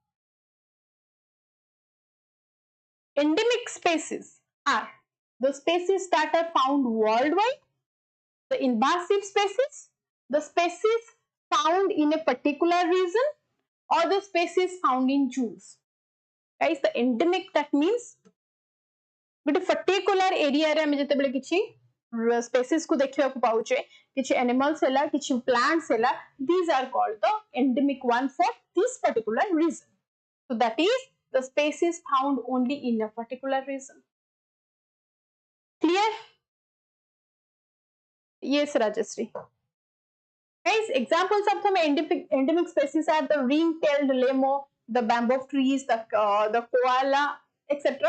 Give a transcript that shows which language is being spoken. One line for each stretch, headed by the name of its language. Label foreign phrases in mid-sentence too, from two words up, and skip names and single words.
English: Endemic species are the species that are found worldwide, the invasive species, the species found in a particular region, or the species found in zoos. guys the endemic that means
Odia: ଗୋଟେ
English: particular area
Odia: ରେ ହମ ଜେତେ କିଛି ସ୍ପେସିଜ କୁ ଦେଖିବା କୁ ପାଉଛେ କିଛି ଏନିମାଲ୍ସ ହେଲା କିଛି ପ୍ଲାଣ୍ଟ୍ସ ହେଲା
English: these are called the endemic one for this particular reason. So that is the species found only in a particular region. Clear? Yes, Rajashree. Guys, examples of the endemic species are the ring-tailed lemur, the bamboo trees, the koala, etc.